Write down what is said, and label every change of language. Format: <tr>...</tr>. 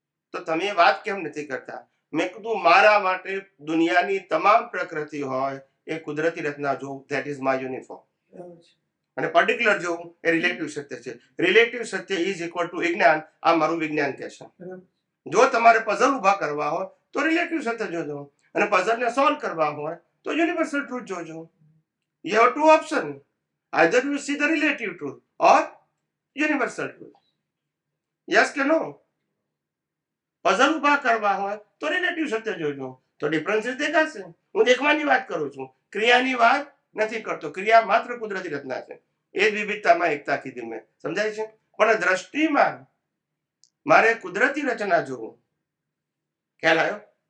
<gu>તો તમે વાત કેમ નથી કરતા? મેં કીધું મારા માટે દુનિયાની તમામ પ્રકૃતિ હોય એ કુદરતી રચના જોઉં,</gu> <en>That is my uniform.</en> <gu>અને પર્ટિક્યુલર જોઉં એ રિલેટિવ સત્ય છે. Relative Satya</gu> <en>is equal to</en> <gu>વિજ્ઞાન. આ મારું વિજ્ઞાન કહે છે. જો તમારે પઝલ ઉભા કરવા હોય તો રિલેટિવ સત્ય જોજો, અને પઝલને સોલ્વ કરવા હોય તો યુનિવર્સલ ટ્રુથ જોજો.</gu> <en>You have two options. Either you see the relative truth or universal truth.</en> <gu>Yes કે no? પઝલ ઉભા કરવા હોય તો રિલેટિવ સત્ય જોજો, તો ડિફરન્સીસ દેખાશે. હું દેખવાની વાત કરું છું, ક્રિયાની વાત નથી કરતો. ક્રિયા માત્ર કુદરતી રચના છે. એ જ વિવિધતામાં એકતા કીધી મેં. સમજાય છે? પણ દ્રષ્ટિમાં મારે કુદરતી રચના જોવું. ખ્યાલ આવ્યો?</gu>